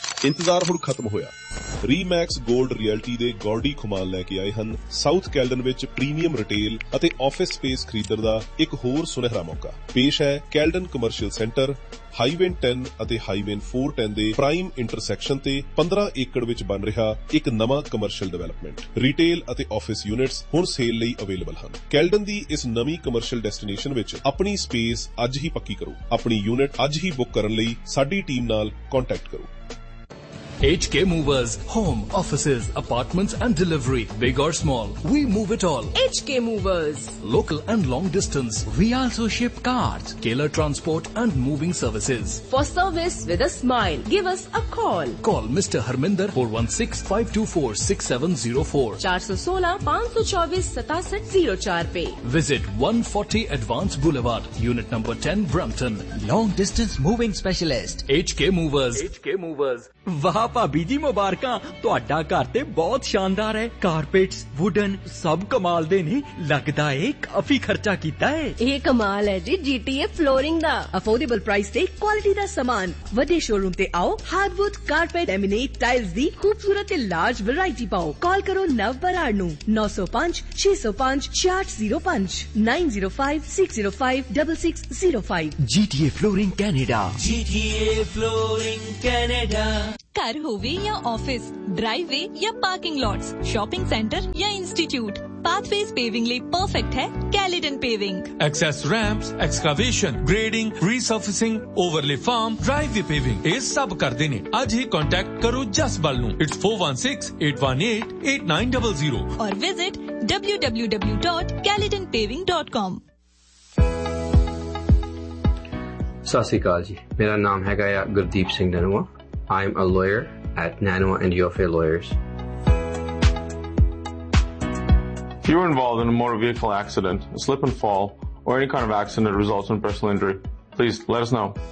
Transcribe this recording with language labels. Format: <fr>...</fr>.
<pa>ਇੰਤਜ਼ਾਰ ਹੁਣ ਖਤਮ ਹੋਇਆ ਰੀਮੈਕਸ ਗੋਲਡ ਰਿਐਲਟੀ ਦੇ ਗੌਡੀ ਖਮਾਲ ਲੈ ਕੇ ਆਏ ਹਨ ਸਾਊਥ ਕੈਲਡਨ ਵਿੱਚ ਪ੍ਰੀਮੀਅਮ ਰਿਟੇਲ ਅਤੇ ਆਫਿਸ ਸਪੇਸ ਖਰੀਦਣ ਦਾ ਇੱਕ ਹੋਰ ਸੁਨਹਿਰਾ ਮੌਕਾ ਪੇਸ਼ ਹੈ ਕੈਲਡਨ ਕਮਰਸ਼ੀਅਲ ਸੈਂਟਰ ਹਾਈਵੇ 10 ਅਤੇ ਹਾਈਵੇ 410 ਦੇ ਪ੍ਰਾਈਮ ਇੰਟਰਸੈਕਸ਼ਨ ਤੇ 15 ਏਕੜ ਵਿੱਚ ਬਣ ਰਿਹਾ ਇੱਕ ਨਵਾਂ ਕਮਰਸ਼ੀਅਲ ਡਿਵੈਲਪਮੈਂਟ ਰਿਟੇਲ ਅਤੇ ਆਫਿਸ ਯੂਨਿਟਸ ਹੁਣ ਸੇਲ ਲਈ ਅਵੇਲੇਬਲ ਹਨ ਕੈਲਡਨ ਦੀ ਇਸ ਨਵੀਂ ਕਮਰਸ਼ੀਅਲ ਡੈਸਟੀਨੇਸ਼ਨ ਵਿੱਚ ਆਪਣੀ ਸਪੇਸ ਅੱਜ ਹੀ ਪੱਕੀ ਕਰੋ ਆਪਣੀ ਯੂਨਿਟ ਅੱਜ ਹੀ ਬੁੱਕ ਕਰਨ ਲਈ ਸਾਡੀ ਟੀਮ ਨਾਲ ਕੰਟੈਕਟ ਕਰੋ</pa> <en>HK Movers, home, offices, apartments and delivery, big or small, we move it all. HK Movers, local and long distance, we also ship cars, Kailer Transport and moving services. For service with a smile, give us a call. Call Mr. Harminder 416-524-6704. 416-524-6704. Visit 140 Advance Boulevard, Unit Number 10, Brampton. Long distance moving specialist. HK Movers. HK Movers.</en> <pa>ਵਾਹ ਭਾਬੀ ਜੀ ਮੁਬਾਰਕਾਂ ਤੁਹਾਡਾ ਘਰ ਤੇ ਬਹੁਤ ਸ਼ਾਨਦਾਰ ਹੈ ਕਾਰਪੇਟਸ ਵੁਡਨ ਸਭ ਕਮਾਲ ਦੇ ਨੇ ਲੱਗਦਾ ਹੈ ਕਾਫੀ ਖਰਚਾ ਕੀਤਾ ਹੈ ਇਹ ਕਮਾਲ ਹੈ ਜੀ GTA ਫਲੋਰਿੰਗ ਦਾ ਅਫੋਰਡੇਬਲ ਪ੍ਰਾਈਸ ਤੇ ਕੁਆਲਿਟੀ ਦਾ ਸਮਾਨ ਵੱਡੇ ਸ਼ੋਰੂਮ ਤੇ ਆਓ ਹਾਰਡਵੁੱਡ ਕਾਰਪੇਟ ਲੈਮੀਨੇਟ ਟਾਈਲਸ ਦੀ ਖੂਬਸੂਰਤ ਤੇ ਲਾਰਜ ਵੈਰਾਈਟੀ ਪਾਓ ਕਾਲ ਕਰੋ ਨਵ ਬਰਾੜ ਨੂੰ 905-605-6805 905-605-6605 GTA flooring Canada GTA flooring Canada</pa> <hi>घर होवे या ऑफिस ड्राइववे या पार्किंग लॉट्स शॉपिंग सेंटर या इंस्टीट्यूट पाथवेज पेविंग ले परफेक्ट है कैलिडन paving access ramps excavation grading रीसर्फेसिंग overlay farm driveway paving ये सब कर देने आज ही कांटेक्ट करो जसबल नु इट्स 416-818-8900 और विजिट www.calidonpaving.com</hi> <pa>ਸਤਿ ਸ਼੍ਰੀ ਅਕਾਲ ਜੀ ਮੇਰਾ ਨਾਮ ਹੈਗਾ ਆ Gurdeep Singh ਨਨੂਆ</pa> <en>I am a lawyer at Nanua and UFA Lawyers. If you are involved in a motor vehicle accident, a slip and fall, or any kind of accident that results in personal injury, please let us know.</en>